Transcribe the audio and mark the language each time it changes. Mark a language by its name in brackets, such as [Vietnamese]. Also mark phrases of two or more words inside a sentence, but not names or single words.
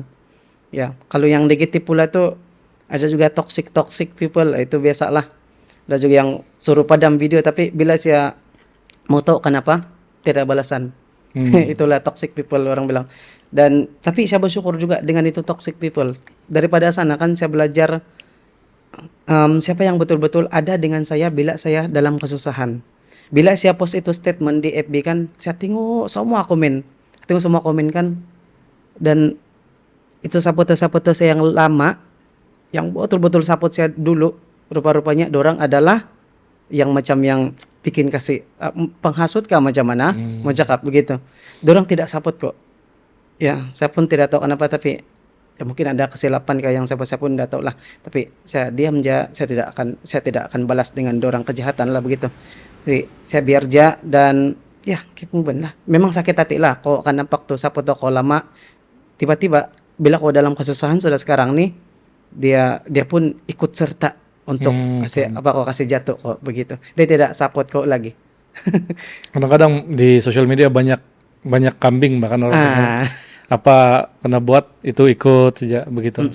[Malay] Ya, kalau yang negatif pula tuh ada juga [English] toxic people, [Malay] itu biasalah. Ada juga yang suruh padam video, tapi bila saya mau tahu kenapa tidak balasan. Itulah [English] toxic people [Malay] orang bilang. Dan tapi saya bersyukur juga dengan itu [English] toxic people. [Malay] Daripada sana kan saya belajar siapa yang betul-betul ada dengan saya bila saya dalam kesusahan. Bila saya post itu statement di FB kan, saya tengok semua komen kan, dan itu sahabat-sahabat saya yang lama, yang betul-betul sahabat saya dulu, rupa-rupanya dorang adalah yang macam yang bikin kasih penghasut kah macam mana, mau cakap begitu. Dorang tidak support kok. Ya, saya pun tidak tahu kenapa, tapi ya mungkin ada kesilapan kayak yang saya pun tidak tahu lah. Tapi saya diam aja, saya tidak akan balas dengan dorang kejahatan lah begitu. Jadi saya biar aja dan ya [English] keep moving [Malay] lah. Memang sakit hati lah kok akan nampak tuh support kok lama. Tiba-tiba bila kau dalam kesusahan sudah sekarang nih, dia pun ikut serta untuk kasih jatuh kok begitu. Dia tidak support kau lagi. Kadang-kadang di sosial media banyak kambing, bahkan orang apa kena buat itu ikut saja begitu.